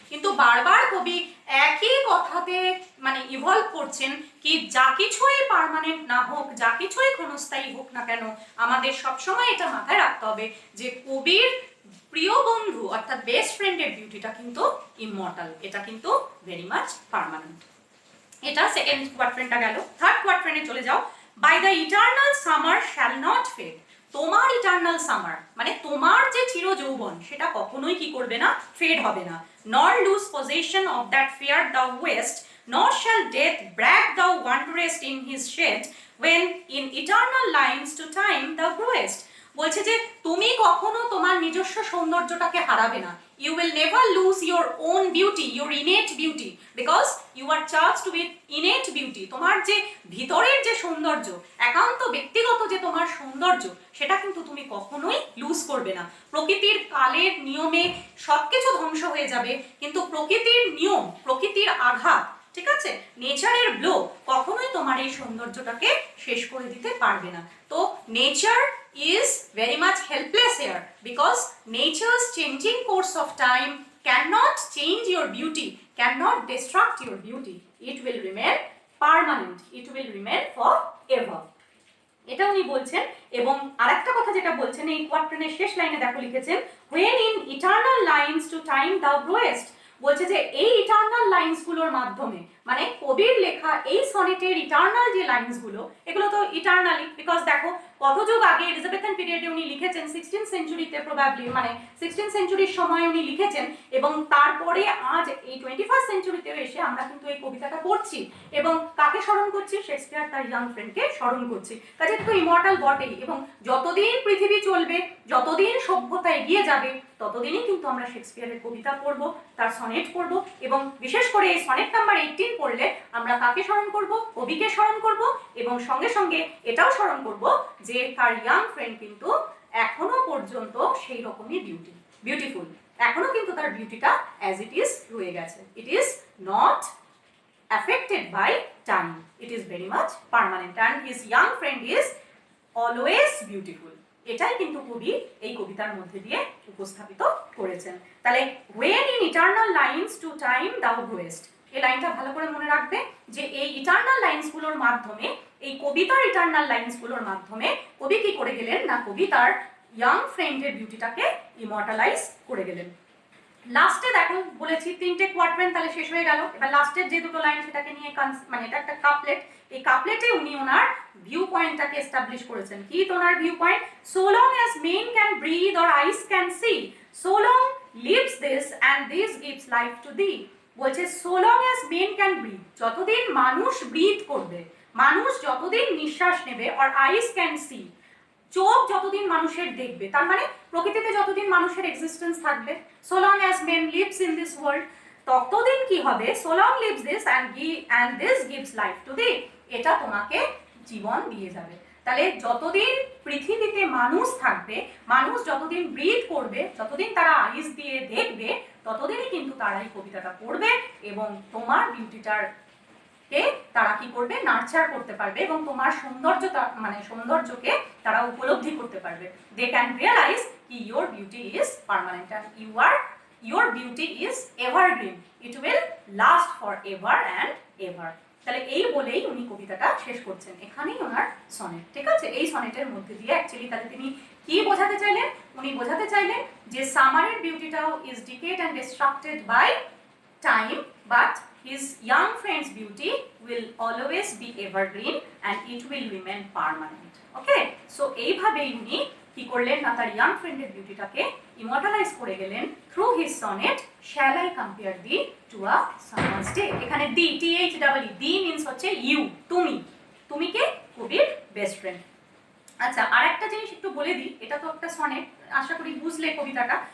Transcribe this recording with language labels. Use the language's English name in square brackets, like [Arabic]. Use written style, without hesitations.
[Bangla] কিন্তু বারবার কবি একই কথাতে মানে ইভলভ করছেন কি যা কিছুই পার্মানেন্ট না হোক, যা কিছুই ক্ষণস্থায়ী হোক না কেন, আমাদের সবসময় এটা মাথায় রাখতে হবে যে কবির প্রিয় বন্ধু অর্থাৎ বেস্ট ফ্রেন্ডের বিউটিটা কিন্তু ইমমর্টাল, এটা কিন্তু [English] Very much permanent. [Bangla] এটা সেকেন্ড কোয়াড্রেন্টটা গেল। থার্ড কোয়াড্রেন্টে চলে যাও। [English] By the eternal summer shall not fade. [Bangla] তোমার ইটারনাল সামার মানে তোমার যে চির যৌবন, সেটা কখনোই কি করবে না, ফেড হবে না। [English] Nor lose possession of that fair thou west, nor shall death brag thou wanderest in his shed, when in eternal lines to time thou growest. [Bangla] বলছে যে তুমি কখনো তোমার নিজস্ব সৌন্দর্যটাকে হারাবে না। [English] You will never lose your own beauty, your innate beauty, because you are charged with innate beauty. [Bangla] তোমার যে ভিতরের যে সৌন্দর্য, একান্ত ব্যক্তিগত যে তোমার সৌন্দর্য, সেটা কিন্তু তুমি কখনোই লুজ করবে না। প্রকৃতির কালের নিয়মে সবকিছু ধ্বংস হয়ে যাবে, কিন্তু প্রকৃতির নিয়ম, প্রকৃতির আঘাত, ঠিক আছে, নেচারের ব্লো কখনোই তোমার এই সৌন্দর্যটাকে শেষ করে দিতে পারবে না। [English] তো nature is very much helpless here, because nature's changing course of time cannot change your beauty, cannot destruct your beauty. It will remain permanent, it will remain forever. [Bangla] এটা উনি বলছেন। এবং আরেকটা কথা যেটা বলছেন এই কোয়াড্রেন্টের শেষ লাইনে দেখো লিখেছেন, [English] when in eternal lines to time thou growest, [Bangla] বলছে যে এই ইটারনাল লাইন্স গুলোর মাধ্যমে, মানে কবির লেখা এই সনেটের ইটারনাল যে লাইন্স গুলো, এগুলো তো ইটারনালি, বিকজ দেখো কত যুগ আগে এলিজাবেথান পিরিয়ডে উনি লিখেছেন, 16th সেঞ্চুরিতে প্রবাবলি, মানে 16th সেঞ্চুরির সময় উনি লিখেছেন, এবং তারপরে আজ এই 21st সেঞ্চুরিতে এসে আমরা কিন্তু এই কবিতাটা পড়ছি এবং কাকে স্মরণ করছি? শেক্সপিয়ার তার ইয়াং ফ্রেন্ডকে স্মরণ করছি। কাজে তো ইমর্টাল বটেই, এবং যতদিন পৃথিবী চলবে, যতদিন সভ্যতা এগিয়ে যাবে, ততদিনই কিন্তু আমরা শেক্সপিয়ারের কবিতা পড়ব, তার সনেট পড়ব, এবং বিশেষ করে এই সনেট নাম্বার 18 পড়লে আমরা কাকে স্মরণ করব? কবিকে স্মরণ করব, এবং সঙ্গে সঙ্গে এটাও স্মরণ করব যে তার ইয়াং ফ্রেন্ড কিন্তু এখনো পর্যন্ত সেই রকমই বিউটিফুল, এখনো কিন্তু তার বিউটিটা [English] as it is [Bangla] রয়ে গেছে। [English] It is not affected by time, it is very much permanent and his young friend is always beautiful। [Bangla] এটাই কিন্তু কবি এই কবিতার মধ্যে দিয়ে উপস্থাপিত করেছেন। তাহলে [English] when in eternal lines to time thou growest, [Bangla] এই লাইনটা ভালো করে মনে রাখবে যে এই ইটারনাল লাইন্স গুলোর মাধ্যমে, এই কবিতার ইটারনাল লাইন্স গুলোর মাধ্যমে কবি কি করে গেলেন না, কবি তার ইয়াং ফ্রেন্ডের বিউটিটাকে ইমর্টালাইজ করে গেলেন। লাস্টে দেখো বলেছি 3টে কোয়াড্রেন্ট, তাহলে শেষ হয়ে গেল। এবার লাস্টের যে দুটো লাইন সেটাকে নিয়ে মানে এটা একটা কাপলেট, এই কাপলেটে উনি ওনার ভিউ পয়েন্টটাকে এস্টাবলিশ করেছেন। কি তো ওনার view point? [English] So long as men can breathe or eyes can see, so long lives this and this gives life to thee. [Bangla] বলছে [English] so long as men can breathe, [Bangla] যতদিন মানুষ breathe করবে, মানুষ যতদিন নিঃশ্বাস নেবে, [English] or eyes can see, [Bangla] চোখ যতদিন মানুষের দেখবে, তার মানে প্রকৃতিতে যতদিন মানুষের এক্সিস্টেন্স থাকবে, [English] so long as man lives in this world, [Bangla] ততদিন কি হবে? [English] so long lives this and this gives life to thee, [Bangla] এটা তোমাকে জীবন দিয়ে যাবে। তাহলে যতদিন পৃথিবীতে মানুষ থাকবে, মানুষ যতদিন ব্রিথ করবে, যতদিন তারা আইস দিয়ে দেখবে, ততদিনই কিন্তু তারা এই কবিতাটা পড়বে এবং তোমার বিউটিটার কে তারা কি করবে? নার্চার করতে পারবে এবং তোমার সৌন্দর্যতা, মানে সৌন্দর্যকে তারা উপলব্ধি করতে পারবে। [English] They can realise কি your beauty is permanent and your beauty is evergreen, it will last for ever and ever. [Bangla] তাহলে এই বলেই উনি কবিতাটা শেষ করছেন, এখানেই ওনার সনেট। ঠিক আছে, এই সনেটের মধ্যে দিয়ে অ্যাকচুয়ালি তাহলে তিনি কি বোঝাতে চাইলেন? উনি বোঝাতে চাইলেন যে [English] সামারের বিউটিটাও is decayed and destructed by time, but his young friend's beauty will always be evergreen and it will remain permanent. [Bangla] Okay, so এইভাবেই উনি কি করলেন না, তার ইয়াং ফ্রেন্ডের বিউটিটাকে ইমর্টালাইজ করে গেলেন [English] Through his sonnet shall I compare thee to a summer's day. [Bangla] এখানে দি, THEE, দি মিন্স হচ্ছে ইউ, তুমি কে? কবির বেস্ট ফ্রেন্ড। আচ্ছা, আর একটা জিনিস একটু বলে দিই, এটা তো একটা সনেট, আশা করি বুঝলে কবিতাটা।